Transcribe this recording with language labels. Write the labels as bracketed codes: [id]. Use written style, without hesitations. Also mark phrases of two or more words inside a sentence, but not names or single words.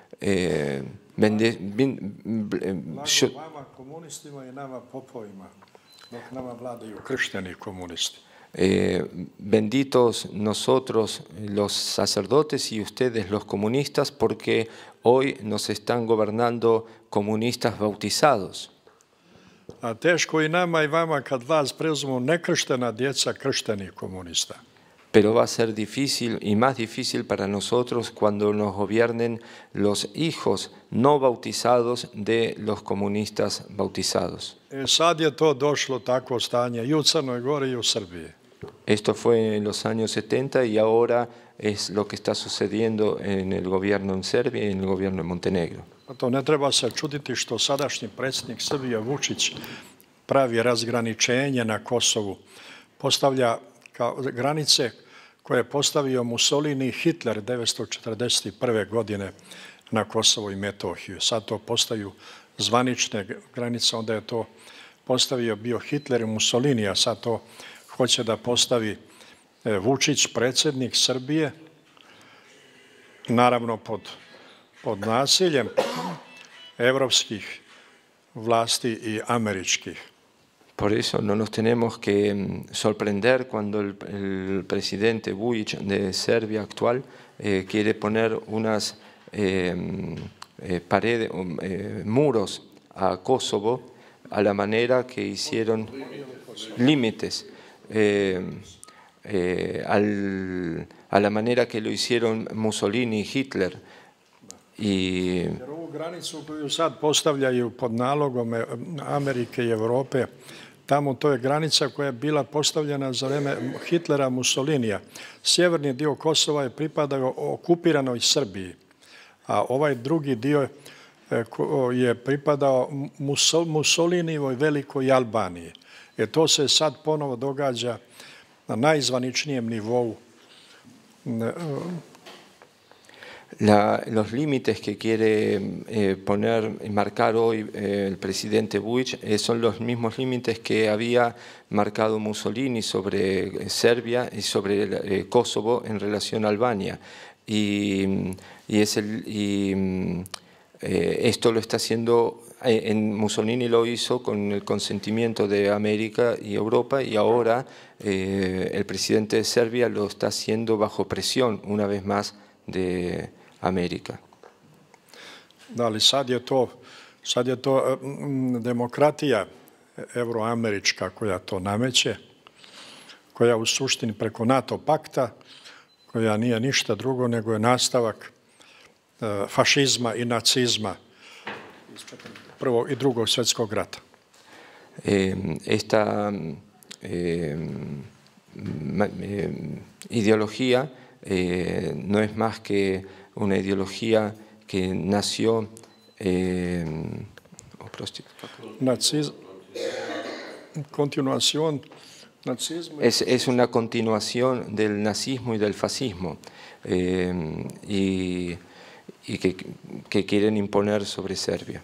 [es] benditos nosotros los sacerdotes y ustedes los comunistas, porque hoy nos están gobernando comunistas bautizados. [sr] A teško i nama i vama kad vlast preuzmu nekrštena djeca krštenih komunista. [es] Pero va a ser difícil y más difícil para nosotros cuando nos gobiernen los hijos no bautizados de los comunistas bautizados. [sr] Sad je to došlo takvo stanje i u Crnoj Gori i u Srbiji. [es] Esto fue en los años 70 y ahora es lo que está sucediendo en el gobierno en Serbia y en el gobierno en Montenegro. [sr] To ne treba se čuditi što sadašnji predsjednik Srbije Vučić pravi razgraničenje na Kosovu, postavlja kao granice koje je postavio Mussolini i Hitler 1941. godine na Kosovo i Metohiju. Sad to postaju zvanične granice, onda je to postavio bio Hitler i Mussolini, a sad to hoće da postavi Vučić, predsjednik Srbije, naravno pod nasiljem evropskih vlasti i američkih. [es] Por eso no nos tenemos que sorprender cuando el presidente Vučić de Serbia actual quiere poner unas paredes, muros a Kosovo a la manera que hicieron límites, a la manera que lo hicieron Mussolini y Hitler. [sr] Jer ovu granicu koju sad postavljaju pod nalogom Amerike i Evrope, tamo to je granica koja je bila postavljena za vreme Hitlera, Mussolinija. Sjeverni dio Kosova je pripadao okupiranoj Srbiji, a ovaj drugi dio je pripadao Mussolinijevoj velikoj Albaniji. To se sad ponovo događa na najzvaničnijem nivou. [es] Los límites que quiere marcar hoy el presidente Vučić son los mismos límites que había marcado Mussolini sobre Serbia y sobre Kosovo en relación a Albania. Esto lo está haciendo, Mussolini lo hizo con el consentimiento de América y Europa, y ahora el presidente de Serbia lo está haciendo bajo presión una vez más de Amerika. [sr] Da, ali sad je to demokratija evroamerička koja to nameće, koja u suštini preko NATO pakta, koja nije ništa drugo nego je nastavak fašizma i nacizma iz Prvog i Drugog svjetskog rata. [es] Esta ideología no es más que una ideología que nació es una continuación del nazismo y del fascismo y que quieren imponer sobre Serbia.